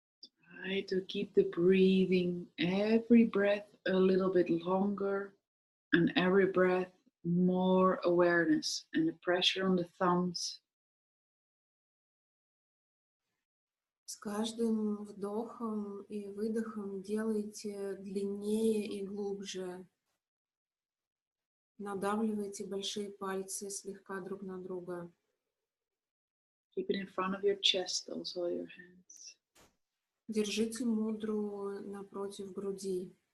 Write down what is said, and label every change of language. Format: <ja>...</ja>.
<en>Try to keep the breathing, every breath a little bit longer, and every breath more awareness, and the pressure on the thumbs.</en> <ru>С каждым вдохом и выдохом делайте длиннее и глубже. Надавливайте большие пальцы слегка друг на друга.</ru> <en>Keep it in front of your chest, also your hands.</en> <ru>Держите мудру напротив груди.</ru>